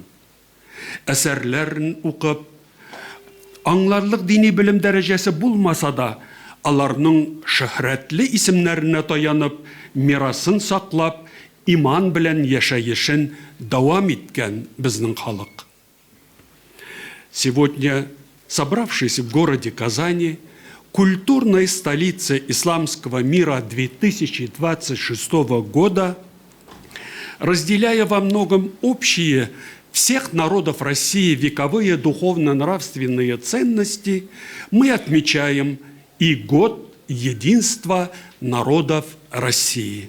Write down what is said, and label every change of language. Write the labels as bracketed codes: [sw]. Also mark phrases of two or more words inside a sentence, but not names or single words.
[tt] Әсәрләрен укып, аңларлык дини белем дәрәҗәсе булмаса да, аларның шөһрәтле исемнәренә таянып, мирасын саклап, иман белән яшәешен дәвам иткән безнең халык. [ru] Сегодня, собравшись в городе Казани, культурной столице исламского мира 2026 года, разделяя во многом общие всех народов России вековые духовно-нравственные ценности, мы отмечаем и год единства народов России.